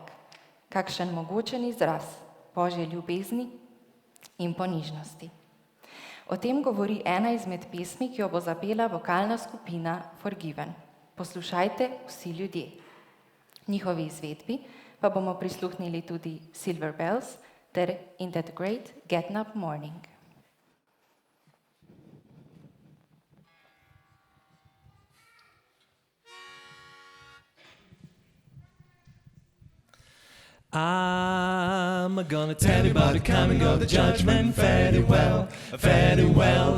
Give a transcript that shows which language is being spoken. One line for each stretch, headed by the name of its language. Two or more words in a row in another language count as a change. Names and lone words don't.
Slovenian: Kakšen mogočen izraz Božje ljubezni in ponižnosti. O tem govori ena izmed pesmi, ki jo bo zapela vokalna skupina Forgiven. Poslušajte vsi ljudje. Njihovi izvedbi pa bomo prisluhnili tudi Silver Bells ter In That Great Getting Up Morning.
English: I'm gonna tell you about the coming of the judgment very well, very well.